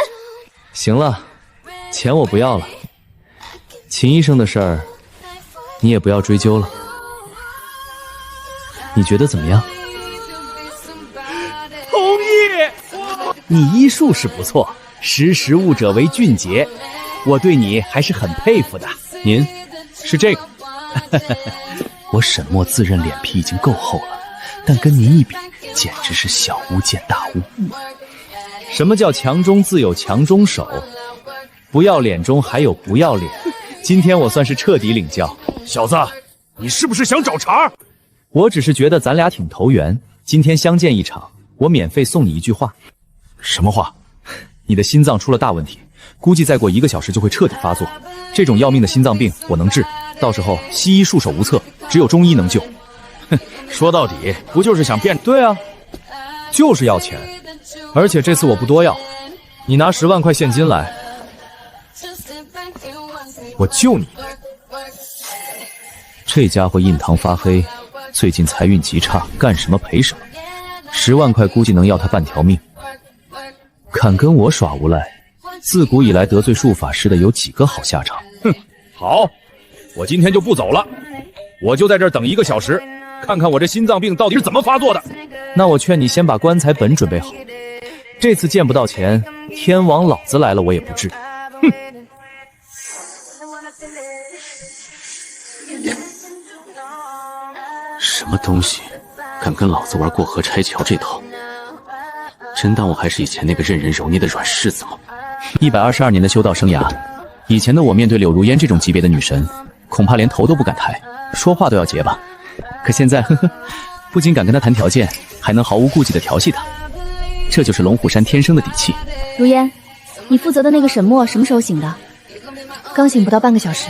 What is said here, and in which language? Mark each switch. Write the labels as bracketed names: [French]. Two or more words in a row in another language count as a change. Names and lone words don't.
[Chinese] 行了，錢我不要了，秦醫生的事兒你也不要追究了。你覺得怎麼樣？同意。你醫術是不錯，識時務者為俊傑，我對你還是很佩服的。您是這個？我沈墨自認臉皮已經夠厚了，但跟您一比，簡直是小巫見大巫。什麼叫強中自有強中手？不要臉中還有不要臉。今天我算是徹底領教。小子，你是不是想找茬？我只是覺得咱倆挺投緣，今天相見一場，我免費送你一句話。什麼話？你的心臟出了大問題，估計再過1個小時就會徹底發作。這種要命的心臟病我能治，到時候西醫束手無策，只有中醫能救。哼，說到底不就是想變？對啊，就是要錢，而且這次我不多要，你拿10萬塊現金來，我救你。這家伙印堂發黑，最近財運極差，幹什麼賠什麼。10萬塊估計能要他半條命。敢跟我耍無賴，自古以來得罪術法師的有幾個好下場？哼，好，我今天就不走了，我就在這兒等1個小時，看看我這心臟病到底是怎麼發作的。那我勸你先把棺材本準備好，這次見不到錢，天王老子來了我也不治。哼。什麼東西，敢跟老子玩過河拆橋這套？真當我還是以前那個任人揉捏的軟柿子嗎？122年的修道生涯，以前的我面對柳如煙這種級別的女神，恐怕連頭都不敢抬，說話都要結巴。可現在，呵呵，不僅敢跟她談條件，還能毫無顧忌地調戲她，這就是龍虎山天生的底氣。如煙，你負責的那個沈墨什麼時候醒的？剛醒不到半個小時。